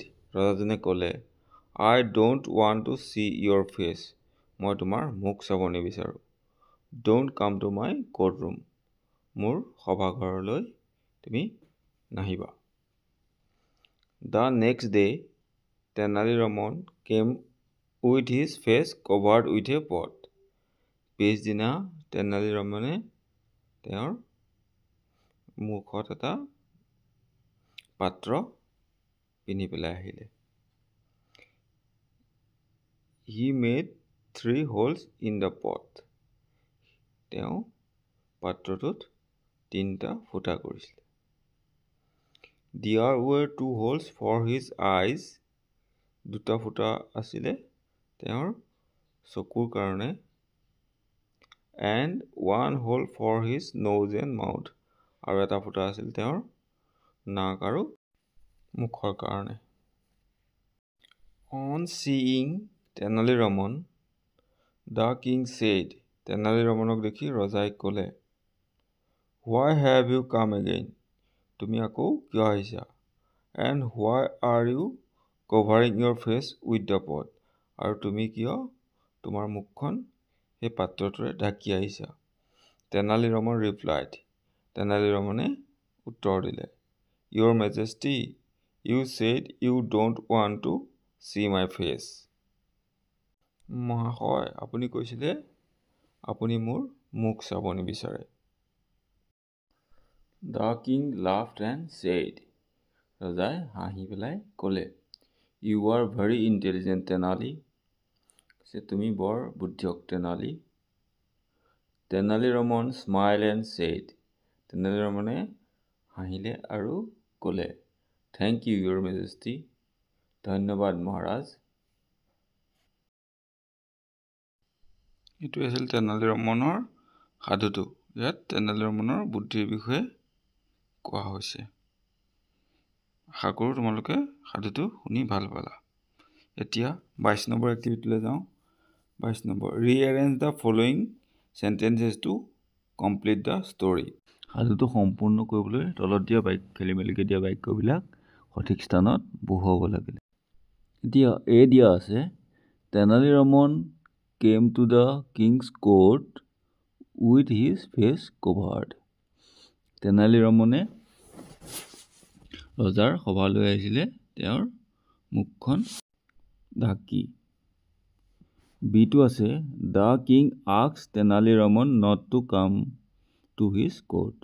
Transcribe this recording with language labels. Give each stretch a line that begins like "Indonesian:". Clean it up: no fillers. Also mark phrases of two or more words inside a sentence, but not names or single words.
Assamese: ৰজাজনে ক'লে
English: I don't want to see your face.
Assamese: মই তোমাৰ মুখ চাব নিবিচাৰোঁ।
English: don't come to my court room.
Assamese: মোৰ সভাঘৰলৈ তুমি নাহিবা।
English: the next day তেনালী ৰমন came with his face covered with a pot.
Assamese: পিছদিনা তেনালী ৰমনে তেওঁৰ মুখত এটা পাত্ৰ পিন্ধি পেলাই আহিলে।
English: he made 3 holes in the pot.
Assamese: তেওঁ পাত্ৰটোত 3টা ফুটা কৰিছিলে।
English: There were 2 holes for his eyes.
Assamese: 2টা ফুটা আছিলে তেওঁৰ চকুৰ কাৰণে।
English: And 1 hole for his nose and mouth.
Assamese: আৰু এটা ফুটা আছিল তেওঁৰ নাক আৰু মুখৰ কাৰণে।
English: On seeing তেনালী ৰমন the king said.
Assamese: তেনালী ৰমনক দেখি ৰজাই ক'লে
English: Why have you come again?
Assamese: তুমি আকৌ কিয় আহিছা?
English: And why are you covering your face with the pot?
Assamese: আৰু তুমি কিয় তোমাৰ মুখখন সেই পাত্ৰটোৰে ঢাকি আহিছা?
English: তেনালী ৰমন replied.
Assamese: তেনালী ৰমনে উত্তৰ দিলে
English: Your Majesty, you said you don't want to see my face.
Assamese: মহাশয়, আপুনি কৈছিলে আপুনি মোৰ মুখ চাব নিবিচাৰে।
English: The king laughed and said.
Assamese: ৰজাই হাঁহি পেলাই ক'লে
English: You are very intelligent,
Assamese: তেনালী। তুমি বৰ বুদ্ধিয়ক তেনালী।
English: তেনালী ৰমন smiled and said.
Assamese: তেনালী ৰমনে হাঁহিলে আৰু ক'লে
English: Thank you, Your Majesty.
Assamese: ধন্যবাদ মহাৰাজ। এইটো আছিল তেনালী ৰমনৰ সাধুটো। ইয়াত তেনালী ৰমনৰ বুদ্ধিৰ বিষয়ে কোৱা হৈছে। আশা কৰোঁ তোমালোকে সাধুটো শুনি ভাল পালা। এতিয়া 22 নম্বৰ এক্টিভিটিলৈ যাওঁ।
English: 22 নম্বৰ rearrange the following sentences to complete the story.
Assamese: সাধুটো সম্পূৰ্ণ কৰিবলৈ তলত দিয়া খেলি মেলিকৈ দিয়া বাক্যবিলাক সঠিক স্থানত বহুৱাব লাগিলে। এতিয়া দিয়া আছে
English: তেনালী ৰমন came to the king's court with his face covered.
Assamese: তেনালী ৰমনে ৰজাৰ সভালৈ আহিছিলে তেওঁৰ মুখখন ঢাকি। বিটো আছে
English: the king asked তেনালী ৰমন not to come to his court.